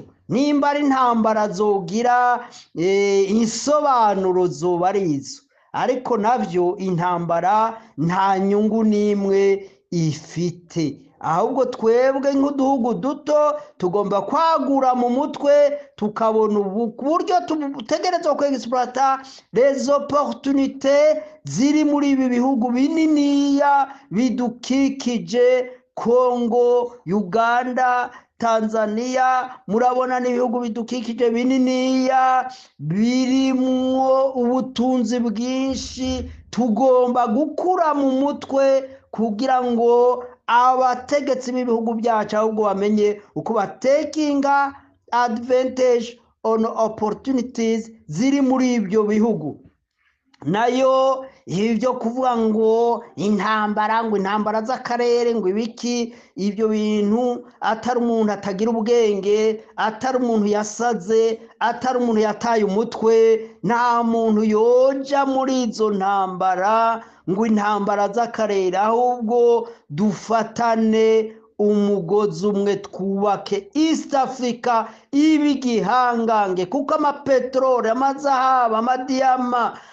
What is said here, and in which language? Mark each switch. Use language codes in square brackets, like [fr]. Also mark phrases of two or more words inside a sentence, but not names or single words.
[rn] Nimba ari intambara zogira insobanuro zoba ari izo, ariko navyo intambara nta nyungu n'imwe ifite. Ahubwo twebwe nk'uduhugu duto tugomba kwagura mu mutwe, tukabona uburyo tutegerezwa kwexploiter [fr] les opportunités [rn] ziri muri ibi bihugu bininiya bidukikije, Kongo, Uganda, Tanzania. Murabona n'ibihugu bidukikije bininiya birimwo ubutunzi bwinshi. Tugomba gukura mu mutwe kugira ngo abategetsi b'ibihugu byacu ahubwo bamenye uko batekinga [en] advantage on opportunities [rn] ziri muri ibyo bihugu. nayo ibyo kuvuga ngo intambara z'akarere ngo ibiki, ibyo bintu atari umuntu atagira ubwenge, atari umuntu yasaze, atari umuntu yataye umutwe, nta muntu yoja muri izo ntambara ngo intambara z'akarere, ahubwo dufatane umugozi umwe, twubake East Africa ibe igihangange, kuko amapeteroli, amazahabu, amadiyama,